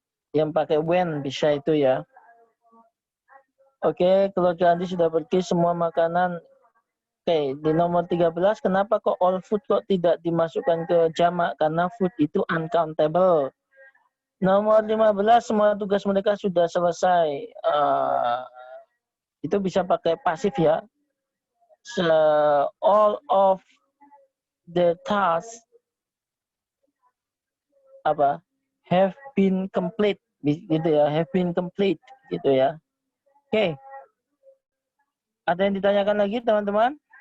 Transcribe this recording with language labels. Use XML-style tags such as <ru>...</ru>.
<id>Yang pakai when, bisa itu ya. Oke, keluarga Andi sudah pergi semua makanan. Oke, di nomor 13, kenapa kok all food kok tidak dimasukkan ke jamak? Karena food itu uncountable. Nomor 15, semua tugas mereka sudah selesai. Itu bisa pakai pasif ya.</id> <en>So, all of the tasks have been complete,</en> <id>gitu ya,</id> <en>have been complete, gitu ya. Oke.</en> <id>Ada yang ditanyakan lagi, teman-teman?</id>